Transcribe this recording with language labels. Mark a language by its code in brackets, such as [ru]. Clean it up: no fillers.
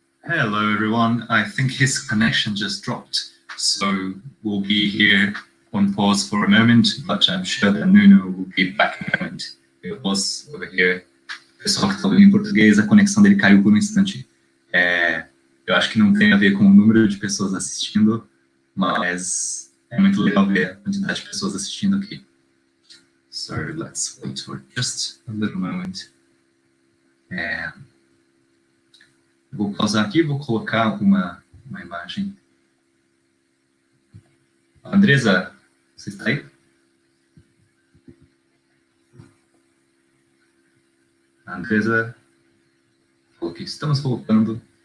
[en] Hello, everyone. I think his connection just dropped, so we'll be here on pause for a moment, but I'm sure that Nuno will be back in a moment. [pt] Eu posso [en] over here. [pt] O pessoal que está ouvindo em português, a conexão dele caiu por um instante. Eu acho que não tem a ver com o número de pessoas assistindo, mas é muito legal ver a quantidade de pessoas assistindo aqui. [en] So let's wait for just a little moment. [pt] Vou pausar aqui e vou colocar uma imagem. Andresa, você está aí? Andresa, aqui estamos voltando.